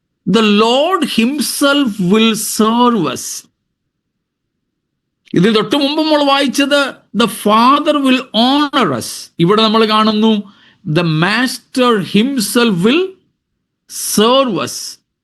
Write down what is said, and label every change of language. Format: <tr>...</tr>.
<en>The Lord himself will serve us.</en> <ml>ഇതിൽ തൊട്ട് മുമ്പ് നമ്മൾ വായിച്ചത്</ml> <en>the Father will honor us.</en> <ml>ഇവിടെ നമ്മൾ കാണുന്നു</ml> <en>the Master himself will serve us.</en>